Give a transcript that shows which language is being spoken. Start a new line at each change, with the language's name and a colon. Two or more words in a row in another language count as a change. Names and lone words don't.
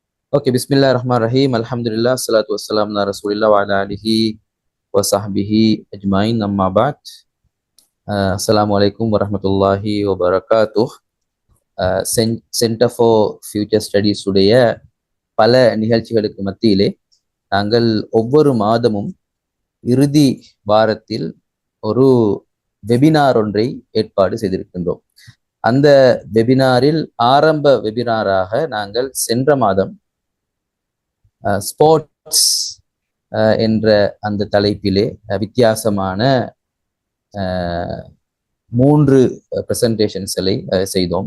Arabic: Oke, بسم الله الرحمن الرحيم. الحمد لله، الصلاة والسلام على رسول الله وعلى آله وصحبه أجمعين. أما بعد. السلام عليكم ورحمة الله وبركاته.
Tamil: சென்டர் ஃபார் ஃபியூச்சர் ஸ்டடீஸ் உடைய பல நிகழ்ச்சிகளுக்கு மத்தியிலே நாங்கள் ஒவ்வொரு மாதமும் இறுதி வாரத்தில் ஒரு வெபினார் ஒன்றை ஏற்பாடு செய்திருக்கின்றோம். அந்த வெபினாரில் ஆரம்ப வெபினாராக நாங்கள் சென்ற மாதம் ஸ்போர்ட்ஸ் என்ற அந்த தலைப்பிலே வித்தியாசமான மூன்று பிரசன்டேஷன்ஸ்களை செய்தோம்.